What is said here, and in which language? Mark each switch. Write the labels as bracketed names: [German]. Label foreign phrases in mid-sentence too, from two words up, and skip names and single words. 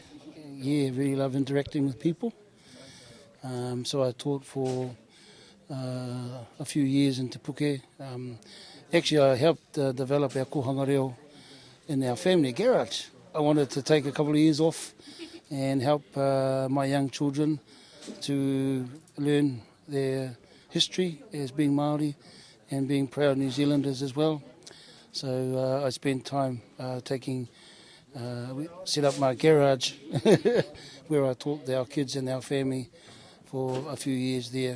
[English] Really love interacting with people. So I taught for a few years in Te Puke. Actually, I helped develop our [Māori] kohanga reo [English] in our family garage. I wanted to take a couple of years off and help my young children to learn their history as being Māori and being proud New Zealanders as well. So I spent time we set up my garage where I taught our kids and our family for a few years there.